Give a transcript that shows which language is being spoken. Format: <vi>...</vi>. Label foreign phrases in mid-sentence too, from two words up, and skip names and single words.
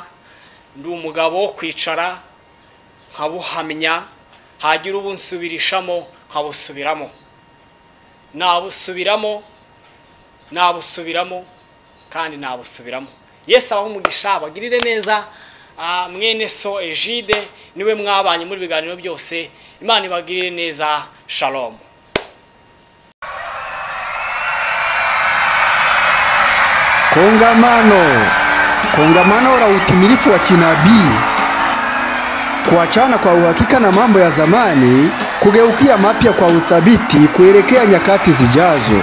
<rw>Ndi umugabo wo kwicara nkabuhamya, hagira ubunsubirishamo nkabusubiramo, nabusubiramo kandi nabusubiramo. Yesu abaho umugisha abagirire neza. Mwene so Egide niwe mwabanye muri biganiro byose. Imana ibagirire neza. Shalom.</rw> <sw>Kongamano la utimilifu wa kinabii, kuachana kwa uhakika na mambo ya zamani, kugeukia mapya kwa uthabiti kuelekea nyakati zijazo.</sw>